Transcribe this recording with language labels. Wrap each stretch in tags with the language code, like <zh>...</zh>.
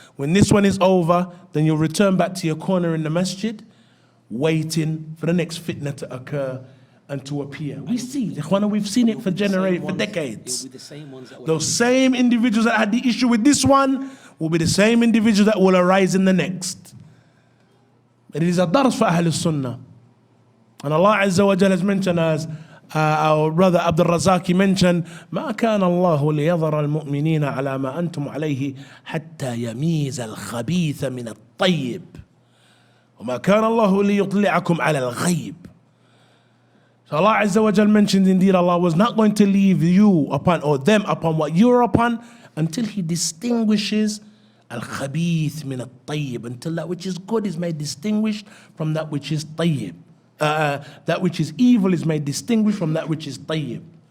<en>When this one is over, then you'll return back to your corner in the masjid, waiting for the next fitna to occur and to appear. We see, ikhwan, we've seen it for decades. Those same individuals that had the issue with this one will be the same individuals that will arise in the next. It is a dars for Ahl Sunnah. And Allah Azza wa Jalla has mentioned as our brother Abdul Razaki mentioned,</en> <ar>ما كان الله ليظهر المؤمنين على ما أنتم عليه حتى يميز الخبيث من الطيب وما كان الله ليطلعكم على الغيب.</ar> <en>So Allah Azza wa Jal mentioned indeed Allah was not going to leave you upon or them upon what you're upon until He distinguishes al-khabith min al-tayyib, until that which is good is made distinguished from that which is tayyib. That which is evil is made distinguished from that which is tayyib.</en>